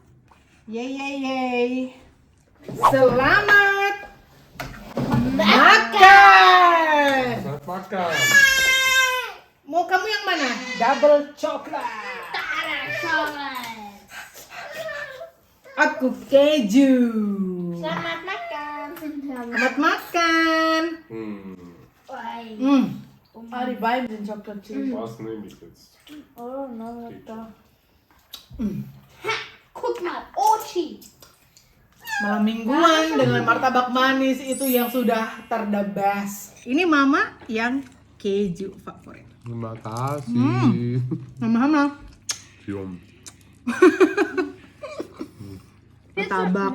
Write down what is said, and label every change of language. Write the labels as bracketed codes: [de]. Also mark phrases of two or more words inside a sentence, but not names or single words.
[id] Yeay. Selamat makan. Selamat makan. Mau kamu yang mana? Double coklat. Aku keju. Selamat makan. Selamat makan. [de] Die beiden sind [en] Chocolate Chip. [de] Was nehme ich jetzt? [en] Oh, no, [de] da. Guck mal, Ochi. [id] Malam mingguan dengan martabak manis itu yang sudah terdebas. Ini Mama yang keju favorit. Terima kasih. Mama. Yum. Martabak.